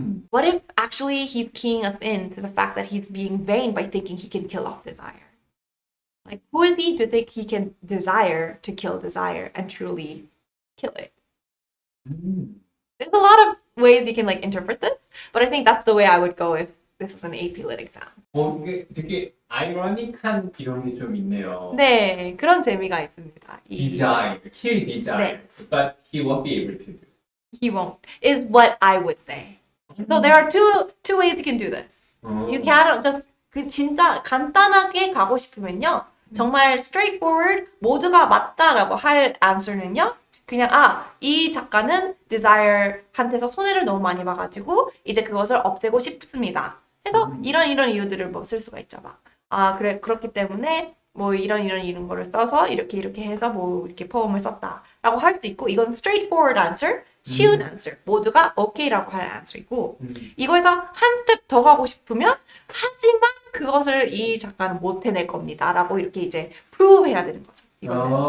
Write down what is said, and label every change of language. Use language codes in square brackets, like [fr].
[en] What if actually he's keying us in to the fact that he's being vain by thinking he can kill off desire? Like, who is he to think he can desire to kill desire and truly kill it? There's a lot of ways you can like interpret this, but I think that's the way I would go if this was an AP Lit exam. [ko] 이게 되게 아이러니한 이런 게 좀 있네요. 네, 그런 재미가 있습니다. [en] Desire, kill desire, but he won't be able to do. He won't, is what I would say. So there are two ways you can do this. You can just [ko] 진짜 간단하게 가고 싶으면요. 정말 straightforward, 모두가 맞다라고 할 answer는요. 그냥 이 작가는 desire한테서 손해를 너무 많이 봐가지고 이제 그것을 없애고 싶습니다. 해서 이런 이유들을 뭐 쓸 수가 있죠. 막 그래 그렇기 때문에 뭐 이런 거를 써서 이렇게 해서 뭐 이렇게 포음을 썼다라고 할 수 있고 이건 [en] straightforward answer, [ko] 쉬운 answer, 모두가 OK라고 할 answer이고 이거에서 한 스텝 더 가고 싶으면 하지만 그것을 이 작가는 못 해낼 겁니다라고 이렇게 이제 prove 해야 되는 거죠. 이거는.